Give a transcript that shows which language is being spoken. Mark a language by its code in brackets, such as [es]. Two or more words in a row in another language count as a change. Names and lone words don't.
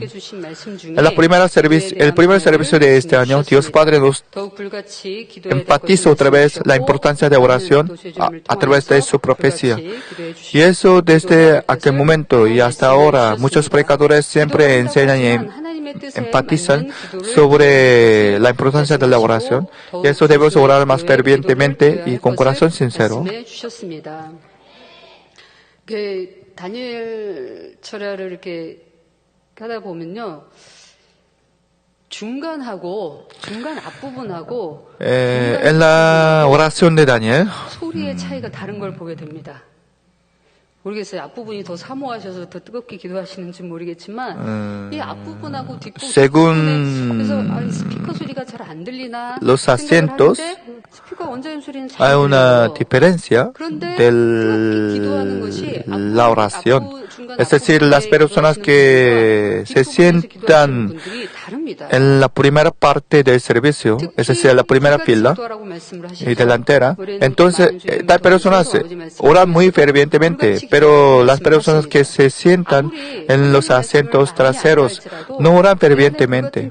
[es] El primer servicio de este año, Dios Padre nos enfatizó otra vez la importancia de oración a través de su profecía. Y eso desde aquel momento y hasta ahora, muchos predicadores siempre enseñan y enfatizan sobre la importancia de la oración. Y eso debemos orar más fervientemente y con corazón sincero. [ko] 다니엘 철야를 이렇게 하다 보면요. 중간 앞부분하고 [es] en la oración de Daniel, [ko] 소리의 차이가 다른 걸 보게 됩니다. 모르겠어요. 앞부분이 더 사모하셔서 더 뜨겁게 기도하시는지 모르겠지만 이 앞부분하고 뒷부분 그래서 스피커 소리가 잘 안 들리나 [es] los asientos, [ko] 스피커 원자음 소리는 잘 [es] hay una [ko] 들려요. [es] diferencia de la oración. Es decir, las personas que se sientan en la primera parte del servicio, es decir, en la primera fila y delantera, entonces las personas oran muy fervientemente, pero las personas que se sientan en los asientos traseros no oran fervientemente.